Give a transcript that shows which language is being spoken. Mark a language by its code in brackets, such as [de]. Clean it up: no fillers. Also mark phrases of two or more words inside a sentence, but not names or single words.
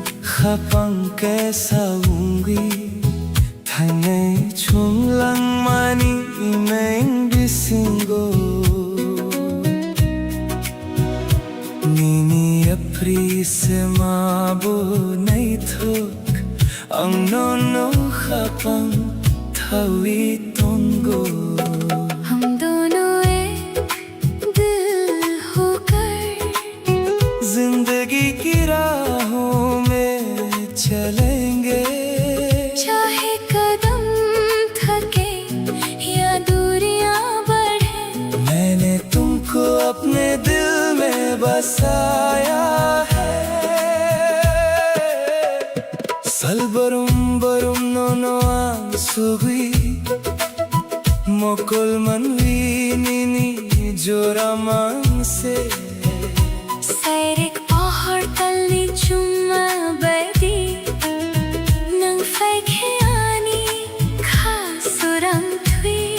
[trp] Kapang kesaungi Thangai chunglang mani imeng bisingo Nini apri se mabo nai thok Ang nono kapang thawi tongo [hi] हम दोनों एक दिल होकर जिंदगी की राहों में चलेंगे चाहे कदम थके या दूरियां बढ़े मैंने तुमको अपने दिल में बसाया है [trp] Salbarum barum nono ang sugi Mokol manwi nini joramang se Sairik pahar talni chumma badi Nang faikheani khasuram thui